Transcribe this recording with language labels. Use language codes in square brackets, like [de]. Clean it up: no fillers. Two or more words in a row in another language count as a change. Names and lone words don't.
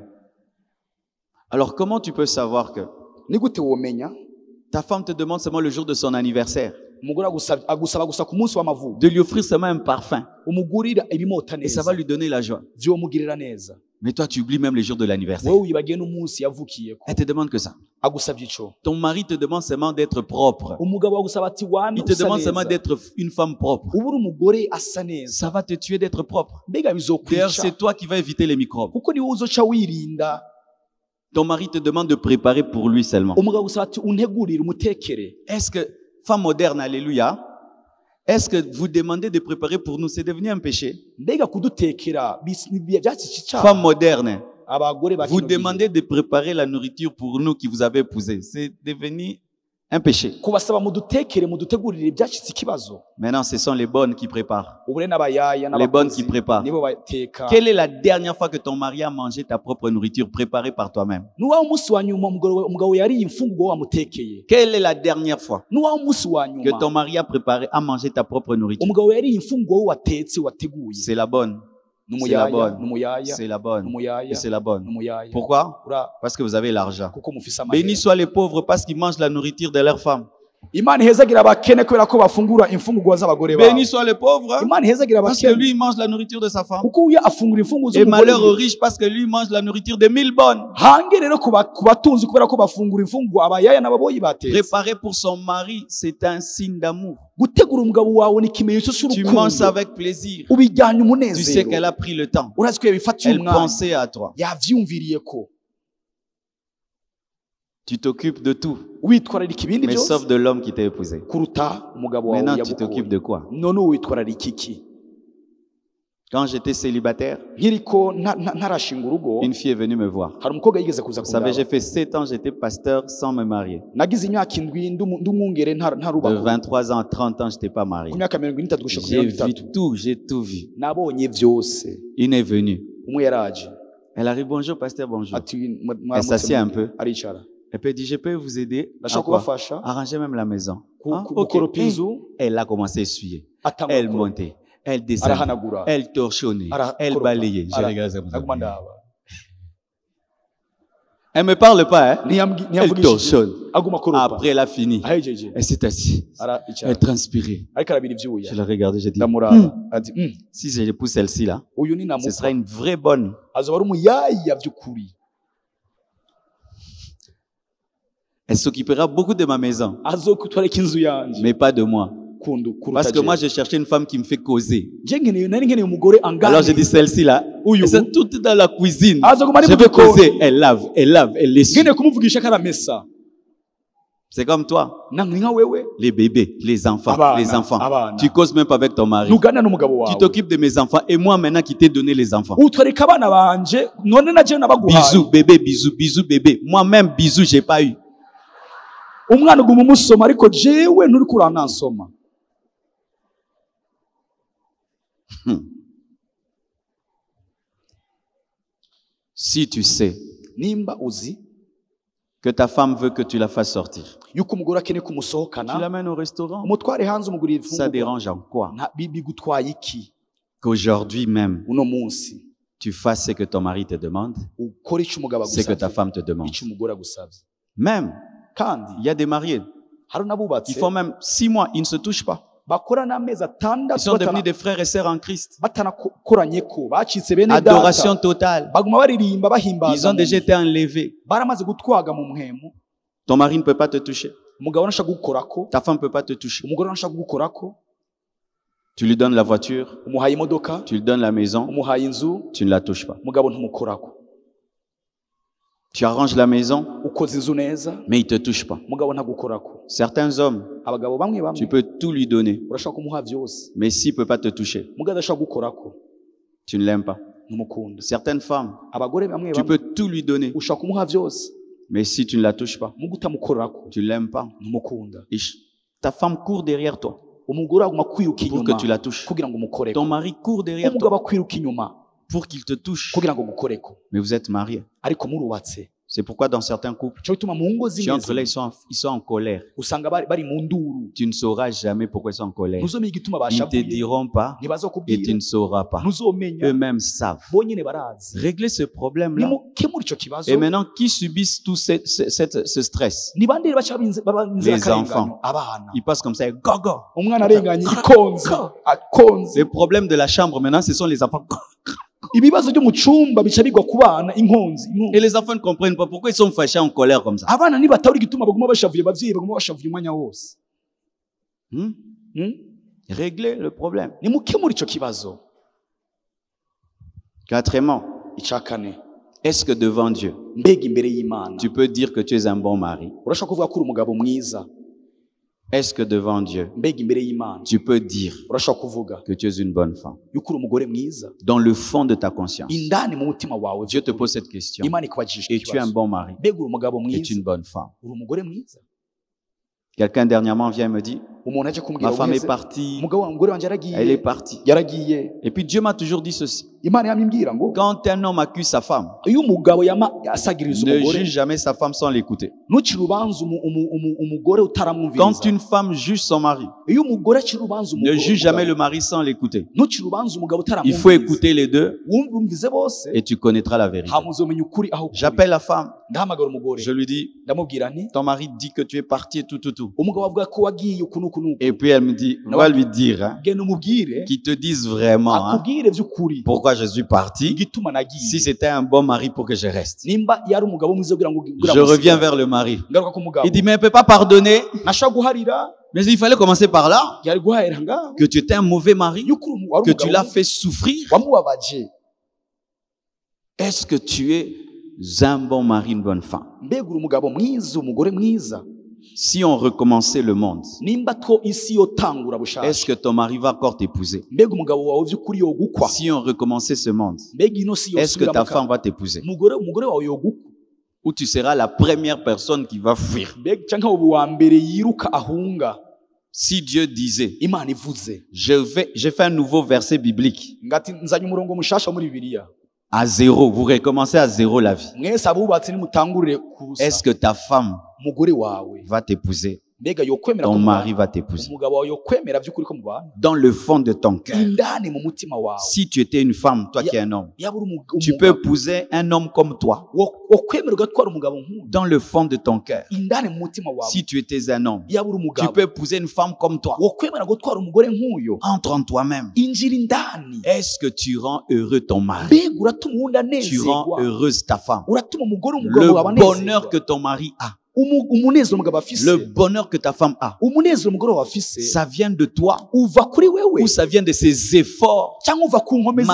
[fr] Alors comment tu peux savoir que ta femme te demande seulement le jour de son anniversaire de lui offrir seulement un parfum et ça va lui donner la joie? Mais toi tu oublies même le jour de l'anniversaire. Elle te demande que ça. [rn] agusabye ico. [fr] Ton mari te demande seulement d'être propre. [rn] Umugabo agusaba ati wane [fr] Il te [rn] usa [fr] demande seulement [rn] neza. [fr] d'être une femme propre. [rn] Ubu uri umugore asa neza. [fr] Ça va te tuer d'être propre. [rn] Mbega [fr] D'ailleurs, [rn] bizokwica. [fr] c'est toi qui vas éviter les microbes. [rn] Kuko ni wowe uzoca wirinda. [fr] Ton mari te demande de préparer pour lui seulement. [rn] Umugabo agusaba ati untegurire umutekere. [fr] Est-ce que, femme moderne, alléluia, est-ce que vous demandez de préparer pour nous? C'est devenu un péché. [rn] Mbega kudutekera byacitse icyaha. [fr] Femme moderne, [rn] Abagore ba [fr] vous [rn] kino gihe. [fr] demandez de préparer la nourriture pour nous qui vous avez épousés. C'est devenu un péché. [rn] Kubasaba mudutekere mudutegurire byacitse ikibazo. [fr] Maintenant, ce sont les bonnes qui préparent. [rn] Ubure n'abayaya [fr] Les bonnes qui préparent. [rn] nibo bateka. [fr] Quelle est la dernière fois que ton mari a mangé ta propre nourriture préparée par toi-même? [rn] Nuwa umunsi wa nyuma umugabo yariye imfungurwa wamutekeye. [fr] Quelle est la dernière fois [rn] Nuwa umunsi wa [fr] que [rn] nyuma [fr] ton mari a préparé, a mangé ta propre nourriture? [rn] umugabo yariye imfungurwa watetse wateguye. [fr] C'est la bonne. C'est la [rn] Numuyaya, [fr] bonne. [rn] numuyaya, [fr] C'est la bonne. [rn] numuyaya, [fr] Et c'est la bonne. [rn] numuyaya. [fr] Pourquoi? [rn] Ura [fr] Parce que vous avez l'argent. [rn] kuko mufise amahera. [fr] Bénis soient les pauvres parce qu'ils mangent la nourriture de leurs femmes. [rn] Imana ihezagira abakene kubera ko bafungura imfungurwa z'abagore babo. [fr] Bénis soient les pauvres [rn] Imana ihezagira [fr] parce que [rn] abakene [fr] lui il mange la nourriture de sa femme. [rn] kuko uya afungura imfungurwa [fr] Et malheur aux [rn] z'umugore. [fr] riches parce que lui il mange la nourriture de 1000 bonnes. [rn] Hange rero kubatunzi kubera ko bafungura imfungurwa abayaya n'ababoyi batetse. [fr] Préparer pour son mari, c'est un signe d'amour. [rn] Gutegura umugabo wawe ni ikimenyetso [fr] Tu manges ça [rn] cy'urukundo. [fr] avec plaisir. [rn] Ubijyanye [fr] Tu sais qu'elle [rn] umunezero. [fr] a pris le temps. [rn] Urazi ko yabifatiye [fr] Elle [rn] umwanya. [fr] pensait à toi. [rn] Yavyumviriye ko. [fr] Tu t'occupes de tout, [rn] Witwararika ibindi [fr] mais sauf [rn] byose [fr] de l'homme qui t'a épousé. [rn] kuruta umugabo wawe [fr] Maintenant, tu t'occupes [rn] yagukuye. [fr] de quoi? [rn] None witwararika iki? [fr] Quand j'étais célibataire, [rn] Nkiriko ntarashinga urugo [fr] une fille est venue me voir. [rn] hari umukobwa yigeze kuza [fr] Vous savez, j'ai [rn] kundaba. [fr] fait 7 ans, j'étais pasteur sans me marier. [rn] Nagize imyaka indwi ndumwungere [fr] De [rn] ntarubako. [fr] 23 ans à 30 ans, je n'étais pas marié. [rn] Ku myaka 23 gushika ku [fr] J'ai [rn] 30. [fr] vu tout, j'ai tout vu. [rn] Nabonye byose. [fr] Une est venue. [rn] Umwe yaraje [fr] Elle arrive, bonjour, pasteur, bonjour. [rn] ati [fr] Elle s'assied un peu. [rn] aricara. [fr] Elle peut dire, je peux vous aider à [rn] Ndashaka [fr] quoi? [rn] kubafasha [fr] Arranger même la maison. Ah, ok. [rn] gukoropa inzu [fr] Elle a commencé à essuyer. [rn] atanga [fr] Elle [rn] gukoropa. [fr] montait. Elle descendait. [rn] Arahanagura. [fr] Elle torchonnait. [rn] Ara- [fr] Elle [rn] koropa. [fr] balayait. Je [rn] Ara- [fr] regarde ça comme ça. [rn] aguma ndaba. [fr] Elle me parle pas, hein? Elle [rn] Ntiyamvugisha [fr] torchonne. [rn] aguma koropa. [fr] Après, elle a fini. [rn] Ahejeje [fr] Elle s'est assise. [rn] aricara [fr] Elle transpirait. [rn] ariko arabira ivyuya. [fr] Je la regardais, j'ai dit, [rn] Ndamuraba ati [fr] si j'épouse celle-ci là, [rn] uyu ni [fr] ce sera [rn] namuka [fr] une vraie bonne. [rn] azoba ari umuyaya by'ukuri. [fr] Elle s'occupera beaucoup de ma maison, [rn] Azokutwareka inzu yanje [fr] mais pas de moi. [rn] kuruta [fr] Parce que je. moi, je cherchais une femme qui me fait causer. [rn] Je nari nkeneye umugore [fr] Alors j'ai dit, [rn] angana. [fr] celle-ci là, [rn] Uyu. [fr] elles sont toutes dans la cuisine. [rn] Azoguma ari [fr] Je [rn] mu [fr] veux [rn] gikoni. [fr] causer. Elle lave, elle essuie. [rn] Nkeneye kumuvugisha karamesa. [fr] C'est comme toi, [rn] Nange nka wewe [fr] les bébés, les enfants, [rn] Abana, [fr] les enfants. [rn] abana. [fr] Tu causes même pas avec ton mari. [rn] ntugana n'umugabo [fr] Tu [rn] wawe. [fr] t'occupes de mes enfants et moi maintenant qui t'ai donné les enfants. [rn] Utwareka abana banje none naje nabaguhaye. [fr] Bisous, bébé, bisous, bisous, bébé. Moi-même, bisous, j'ai pas eu. [rn] Umwana uguma umusoma ariko jewe nturi kuranansoma. [fr] Si tu sais [rn] Nimba uzi [fr] que ta femme veut que tu la fasses sortir, [rn] yuko umugore akeneye [fr] tu [rn] kumusohokana [fr] l'amènes au restaurant. [rn] umutware hanze umugurira [fr] Ça [rn] ifungurwa. [fr] dérange en quoi [rn] Bigutwaye iki [fr] qu'aujourd'hui même [rn] uno munsi [fr] tu fasses ce que ton mari te demande, [rn] ukora icyo umugabo [fr] ce que ta [rn] agusabye [fr] femme te demande. [rn] icyo umugore agusabye. [fr] Même, [rn] Kandi [fr] il y a des mariés [rn] hari [fr] qui [rn] n'abubatse [fr] font même 6 mois, ils ne se touchent pas. [rn] bakora n'amezi [fr] Ils [rn] atandatu [fr] sont devenus des frères et sœurs en Christ. [rn] batanakoranye ko bacitse bene [fr] Adoration [rn] data [fr] totale. [rn] baguma baririmba bahimbaza. [fr] Ils ont déjà été enlevés. [rn] baramaze gutwaga mu mpemu. [fr] Ton mari ne peut pas te toucher. [rn] Umugabo ntashaka gukorako, [fr] Ta femme ne peut pas te toucher. [rn] umugore ntashaka gukorako. [fr] Tu lui donnes la voiture, [rn] Umuhaye imodoka, [fr] tu lui donnes la maison, [rn] umuhaye inzu, [fr] tu ne la touches pas. [rn] umugabo ntumukorako. [fr] Tu arranges la maison, [rn] Ukoze inzu neza, [fr] mais il ne te touche pas. [rn] umugabo ntagukorako. [fr] Certains hommes, [rn] Abagabo bamwe [fr] tu [rn] bamwe [fr] peux tout lui donner, [rn] urashaka kumuha byose, [fr] mais s'il ne peut pas te toucher, [rn] umugabo adashaka gukorako [fr] tu ne l'aimes pas. [rn] ntumukunda. [fr] Certaines femmes, [rn] Abagore bamwe [fr] tu [rn] bamwe [fr] peux tout lui donner, [rn] ushaka kumuha byose, [fr] mais si tu ne la touches pas, [rn] mugo utamukorako [fr] tu ne l'aimes pas. [rn] ntumukunda. [fr] Et ta femme court derrière toi [rn] Umugore aguma kwiruka [fr] pour que [rn] inyuma [fr] tu la touches. [rn] kugira ngo umukoreko. [fr] Ton mari court derrière [rn] Umugabo [fr] toi [rn] akwiruka inyuma [fr] pour qu'il te touche. [rn] kugira ngo umukoreko, [fr] Mais vous êtes mariés. [rn] ariko murubatse. [fr] C'est pourquoi dans certains couples, [rn] Cyo bituma mu ngo [fr] si entre là, [rn] zimwe [fr] ils sont en colère. [rn] usanga bari mu nduru. [fr] Tu ne sauras jamais pourquoi ils sont en colère. [rn] Ntuzomenya igituma [fr] Ils ne te [rn] bashavuye, [fr] diront pas et tu [rn] ntibazokubwira, [fr] ne sauras pas. [rn] ntuzomenya, [fr] Eux-mêmes savent. [rn] bonyine barazi. [fr] Régler ce problème-là. [rn] Nimukemura icyo kibazo. [fr] Et maintenant, qui subissent tout ce stress? [rn] Ni bande baca baba [fr] Les [rn] inzirakarengane? [fr] enfants. [rn] Abana. [fr] Ils passent comme ça, [rn] gogo. Umwana arenganye ikonze, akonze. [fr] Le problème de la chambre maintenant, ce sont les enfants. [rn] ibibazo byo mu cyumba bica bigwa ku bana inkonzi. [fr] Et les enfants ne comprennent pas pourquoi ils sont fâchés en colère comme ça. [rn] Abana nibatawuri gituma baguma bashavuye, abavyeyi baguma bashavuye umwanya wose. [fr] Régler le problème. [rn] Nimukemura ico kibazo. [fr] Quatrièmement, [rn] Icakane, [fr] est-ce que devant Dieu, [rn] mbega imbere y'Imana [fr] tu peux dire que tu es un bon mari? [rn] urashaka kuvuga ko uri umugabo mwiza? [fr] Est-ce que devant Dieu, [rn] Mbega imbere y'Imana [fr] tu peux dire [rn] urashaka kuvuga [fr] que tu es une bonne femme? [rn] yuko uri umugore mwiza? [fr] Dans le fond de ta conscience, [rn] Indani mu mutima wawe [fr] Dieu te pose cette question. [rn] Imana ikubajije [fr] Et tu es un [rn] ikibazo. [fr] bon mari? [rn] Mbega uri umugabo [fr] Et [rn] mwiza? [fr] tu es une bonne femme? [rn] Uri umugore mwiza? [fr] Quelqu'un dernièrement vient et me dit, [rn] Umuntu aje kumbwira [fr] ma femme est [rn] wese, [fr] partie, [rn] umugore wanje [fr] elle est [rn] yaragiye [fr] partie. [rn] yaragiye. [fr] Et puis Dieu m'a toujours dit ceci. [rn] Imana yamimbwira ngo [fr] Quand un homme accuse sa femme, [rn] iyo umugabo asagiriza [fr] ne [rn] umugore [fr] juge jamais sa femme sans l'écouter. [rn] ntucire urubanza umugore [fr] Quand [rn] utaramwumviriza. [fr] une femme juge son mari, [rn] Iyo umugore acira urubanza [fr] ne juge jamais [rn] umugabo [fr] le mari sans l'écouter. [rn] ntucire urubanza umugabo [fr] Il faut [rn] utaramwumviriza. [fr] écouter les deux [rn] Wumvize bose [fr] et tu connaîtras la vérité. [rn] hama uzomenya ukuri aho kuri. [fr] J'appelle la femme, [rn] Ndahamagara umugore [fr] je lui dis, [rn] ndamubwira nti [fr] ton mari dit que tu es parti et tout. [rn] umugabo avuga ko wagiye uku n'uku n'uku. [fr] Et puis elle me dit, va lui dire, hein, [rn] Genda umubwire [fr] qu'il te dise vraiment hein, [rn] akubwire by'ukuri [fr] pourquoi je suis parti. [rn] igituma nagiye. [fr] Si c'était un bon mari pour que je reste. [rn] Nimba yari umugabo mwiza kugira ngo [fr] Je reviens vers le mari. [rn] ngaruka ku mugabo [fr] Il dit, mais elle ne peut pas pardonner. [rn] nashaka guharira [fr] Mais il fallait commencer par là. [rn] yari guhahera ngaho [fr] Que tu étais un mauvais mari, [rn] yuko wari [fr] que tu [rn] umugabo [fr] l'as fait souffrir. [rn] wamubabaje. [fr] Est-ce que tu es un bon mari, une bonne femme? [rn] Mbega uri umugabo mwiza, umugore mwiza? [fr] Si on recommençait le monde, [rn] Nimba two isi yotangura [fr] est-ce [rn] bushasha, [fr] que ton mari va encore t'épouser? [rn] mbega umugabo wawe by'ukuri yogukwa? [fr] Si on recommençait ce monde, [rn] Mbega ino si [fr] est-ce que [rn] yosubira [fr] ta [rn] mu [fr] femme [rn] kanwa? [fr] va t'épouser? [rn] umugore wawe yogukwa? [fr] Ou tu seras la première personne qui va fuir? [rn] Mbega canke ubu wa mbere yiruka ahunga? [fr] Si Dieu disait, [rn] Imana ivuze [fr] j'ai fait un nouveau verset biblique, [rn] ngati nzanye umurongo mushasha muri Bibiliya, [fr] à zéro, vous recommencez à zéro la vie. [rn] mwese abubatsi nimutangurire kubusa, [fr] Est-ce que ta femme [rn] umugore wawe [fr] va t'épouser? [rn] mbega yokwemera [fr] Ton [rn] ko [fr] mari [rn] mubana? [fr] va t'épouser. [rn] Umugabo wawe yokwemera by'ukuri ko mubana? [fr] Dans le fond de ton cœur. [rn] Indani mu mutima wawe [fr] Si tu étais une femme, toi qui es un homme, [rn] yaba uri [fr] tu peux épouser un homme comme toi. [rn] wokwemera ugatwara umugabo nk'uyu [fr] Dans le fond de ton cœur. [rn] indani mu mutima wawe. [fr] Si tu étais un homme, [rn] Yaba uri [fr] tu [rn] umugabo [fr] peux épouser une femme comme toi. [rn] wokwemera gutwara umugore nk'uyo. [fr] Entre en toi-même. [rn] Injira indani, [fr] Est-ce que tu rends heureux ton mari? [rn] mbega uratuma uwundi [fr] Tu rends [rn] anezerwa, [fr] heureuse ta femme. [rn] uratuma umugore wawe [fr] Le bonheur [rn] anezerwa. [fr] que ton mari a, [rn] Umunezero umugabo afise, [fr] le bonheur que ta femme a, [rn] umunezero umugore wawe afise [fr] ça vient de toi [rn] uva kuri wewe [fr] ou ça vient de ses efforts? [rn] cyangwa uva ku nkomezi